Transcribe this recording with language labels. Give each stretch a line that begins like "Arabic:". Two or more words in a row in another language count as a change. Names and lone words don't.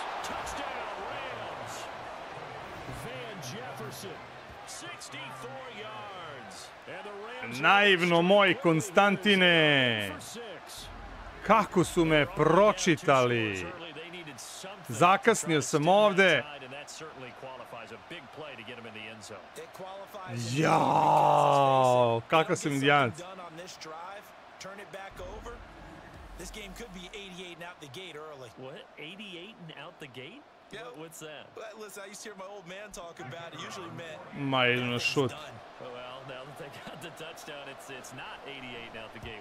Serbian: Naivno moj Konstantine! Kako su me pročitali! Zakasnio sam ovde. Jao, kakav sam indijanac.
English: This game could be 88 and out the gate early. What? 88 and out the gate? Yeah. What's that? Listen, I used to hear my old man talk about it. Usually meant... My shoot. Well, now that they got the touchdown, it's not 88 and out the gate.